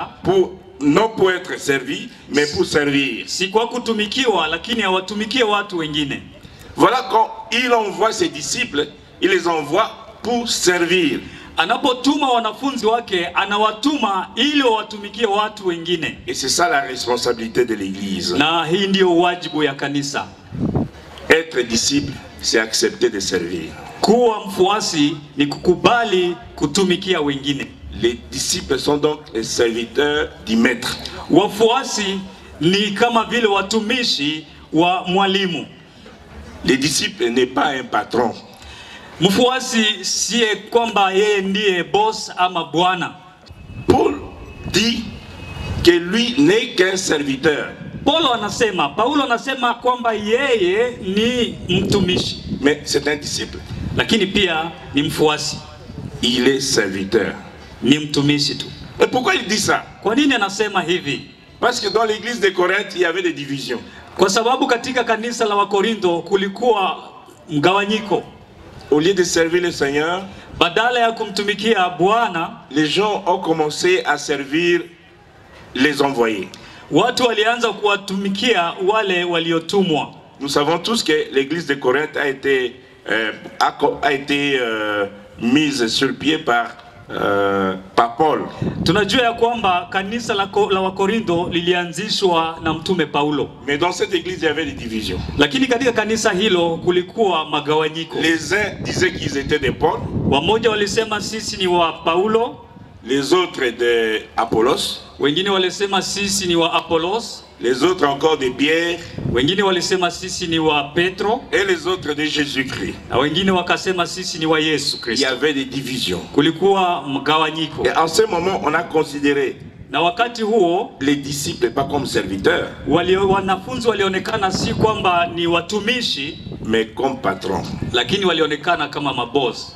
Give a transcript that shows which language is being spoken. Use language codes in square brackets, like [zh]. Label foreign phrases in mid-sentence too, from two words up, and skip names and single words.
[fr] non pour être servi, mais pour servir. [sw] Si kwa kutumikiwa, lakini awatumikie watu wengine. [fr] Voilà quand il envoie ses disciples, il les envoie pour servir. [sw] Anapotuma wanafunzi wake, anawatuma ili watumikie watu wengine. [fr] Et c'est ça la responsabilité de l'Église. [sw] Na hii ndio wajibu ya kanisa. [fr] Être disciple, c'est accepter de servir. [sw] Kuwa mfuasi ni kukubali kutumikia wengine. [fr] Les disciples sont donc les serviteurs du maître. [sw] Wafuasi ni kama vile watumishi wa mwalimu. [fr] Les disciples n'est pas un patron. [sw] Mfuasi siye kwamba yeye ndiye boss ama bwana. [fr] Paul dit que lui n'est qu'un serviteur. [sw] Paulo anasema kwamba yeye ni mtumishi. [fr] Mais c'est un disciple. [sw] Lakini pia ni mfuasi. [fr] Il est serviteur. [sw] Ni mtumishi tu. [fr] Et pourquoi il dit ça? [sw] Kwa nini anasema hivi? [fr] Parce que dans l'église de Corinthe, il y avait des divisions. [sw] Kwa sababu katika kanisa la Wakorintho kulikuwa mgawanyiko. [fr] au lieu de servir le Seigneur, [sw] badala ya kumtumikia Bwana, [fr] les gens ont commencé à servir les envoyés. [sw] watu walianza kuwatumikia wale waliotumwa. [fr] Nous savons tous que l'église de Corinthe a été mise sur pied par Paul. [sw] Tunajua ya kwamba kanisa la Wakorintho lilianzishwa na mtume Paulo. [fr] Mais dans cette église, il y avait des divisions. [sw] Lakini katika kanisa hilo kulikuwa magawanyiko. [fr] Les uns disaient qu'ils étaient de Paul. [sw] Wamoja walisema sisi ni wa Paulo. [fr] Les autres de Apollos. [sw] Wengine walisema sisi ni wa Apollos. [fr] Les autres encore de Pierre. [sw] Wengine walisema sisi ni wa Petro. [fr] Et les autres de Jésus-Christ. [sw] Na wengine wakasema sisi ni wa Yesu Kristo. [fr] Il y avait des divisions. [sw] Kulikuwa mgawanyiko. [fr] Et en ce moment, on a considéré [sw] na wakati huo [fr] les disciples pas comme serviteurs, [sw] wanafunzi walionekana si kwamba ni watumishi, [fr] mais comme patrons. [sw] Lakini walionekana kama maboss.